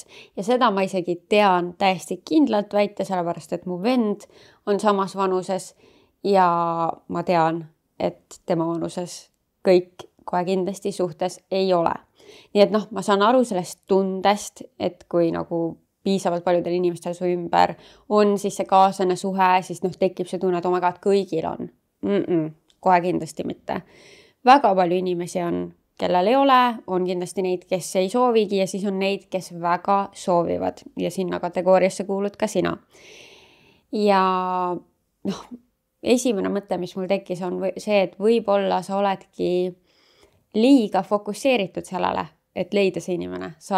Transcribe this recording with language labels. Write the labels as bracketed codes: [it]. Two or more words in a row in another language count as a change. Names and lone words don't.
[et] Ja seda ma isegi tean täiesti kindlalt väita, sellepärast et mu vend on samas vanuses ja ma tean, et tema vanuses kõik kohe kindlasti suhtes ei ole. Nii et ma saan aru sellest tundest, et kui nagu piisavalt paljudel inimestel su ümber on siis see kaaslane suhe, siis tekib see tunne, et [en] oh my god, [et] kõigil on. Kohe kindlasti mitte. Väga palju inimesi on, kellel ei ole, on kindlasti neid, kes ei soovigi ja siis on neid, kes väga soovivad ja sinna kategooriasse kuulud ka sina. Ja esimene mõte, mis mul tekkis, on see, et võib-olla sa oledki liiga fokusseeritud sellele, et leida see inimene.